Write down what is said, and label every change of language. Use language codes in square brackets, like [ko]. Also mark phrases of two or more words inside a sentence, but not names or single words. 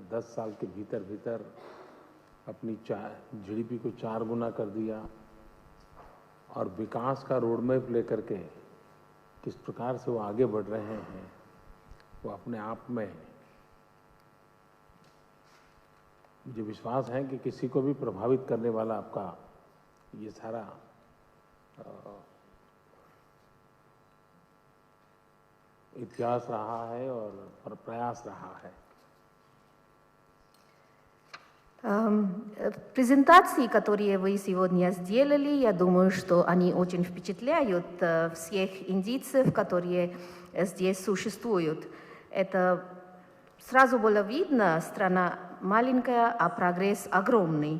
[hi] 10 साल के भीतर अपनी जीडीपी को 4 गुना कर दिया और विकास का रोडमैप लेकर के किस प्रकार से वो आगे बढ़ रहे हैं, वो अपने आप में मुझे विश्वास है कि किसी को भी प्रभावित करने वाला आपका ये सारा इतिहास रहा है और प्रयास रहा है। [ru] Презентации, которые вы сегодня сделали, я думаю, что они очень впечатляют всех индийцев, которые здесь существуют. Это сразу было видно, страна маленькая, а прогресс огромный.